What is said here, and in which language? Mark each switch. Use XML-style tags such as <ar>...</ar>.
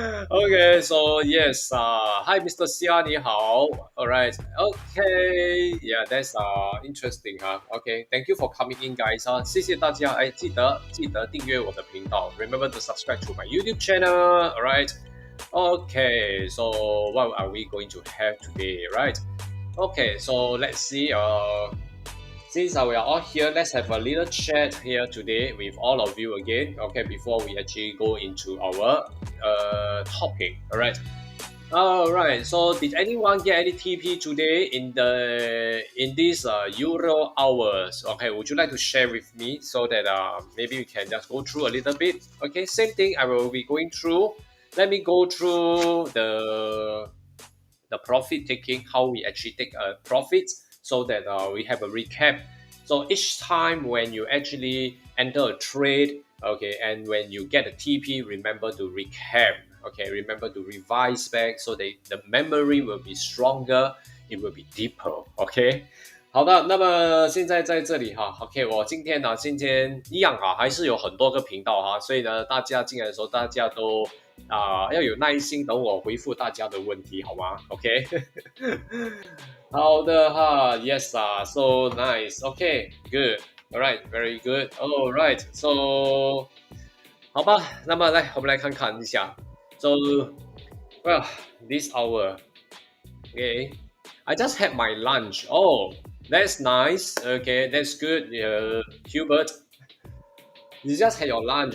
<en>Okay, so yes, hi Mr. Xia, 你好 Alright, okay, yeah, that's interesting, huh? Okay, thank you for coming in, guys.</en> <zh>谢谢大家，哎，记得订阅我的频道。</zh> <en>Remember to subscribe to my YouTube channel. Alright, okay, so what are we going to have today, right? Okay, so let's see. Since we are all here, let's have a little chat here today with all of you again. Okay, before we actually go into our topic. All right. All right. So, did anyone get any TP today in this Euro hours? Okay. Would you like to share with me so that maybe we can just go through a little bit? Okay. Same thing. I will be going through. Let me go through the profit taking, how we actually take profits, so that we have a recap. So each time when you actually enter a trade, okay, and when you get a TP, remember to recap, okay, remember to revise back, so that the memory will be stronger, it will be deeper, okay。</en> <zh>好的，那么现在在这里哈，OK，我今天一样啊，还是有很多个频道哈，所以呢，大家进来的时候，大家都要有耐心等我回复大家的问题，好吗？OK，好的哈，Yes 啊，</zh> <en>so nice，OK，good，all right，very good，all right，so</en> <zh>好吧，那么来我们来看看一下，</zh> <en>so well this hour，OK，I just had my lunch. Oh, that's nice. Okay, that's good. Hubert, you just had your lunch.</en>